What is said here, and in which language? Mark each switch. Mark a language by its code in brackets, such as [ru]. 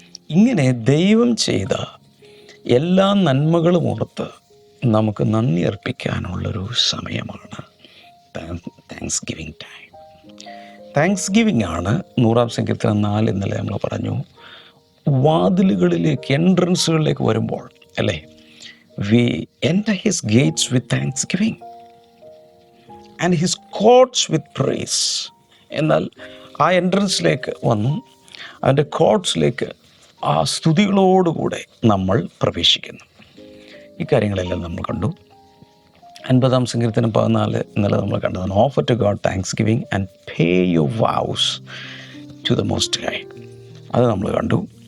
[ml] ഇങ്ങനെ ദൈവം ചെയ്ത എല്ലാ നന്മകളും ഓർത്ത് നമുക്ക് നന്ദി അർപ്പിക്കാനുള്ളൊരു സമയമാണ് thanks giving time. Thanks giving ആണ് 100-ാം സങ്കീർത്തനം 4 ഇന്നലെ നമ്മൾ പറഞ്ഞു. വാതിലുകളിലേക്ക്, എൻട്രൻസുകളിലേക്ക് വരുമ്പോൾ, അല്ലേ, [en] we enter his gates with thanksgiving and his courts with praise. [ml] എന്നാൽ ആ എൻട്രൻസിലേക്ക് വന്നു, അതിൻ്റെ കോർട്സിലേക്ക് ആ സ്തുതികളോടുകൂടെ നമ്മൾ പ്രവേശിക്കുന്നു. ഈ കാര്യങ്ങളെല്ലാം നമ്മൾ കണ്ടു. 50-ാം സങ്കീർത്തനം 14 ഇന്നലെ നമ്മൾ കണ്ടതാണ്. [en] Offer to God thanksgiving and pay your vows to the most high. അത് നമ്മൾ കണ്ടു.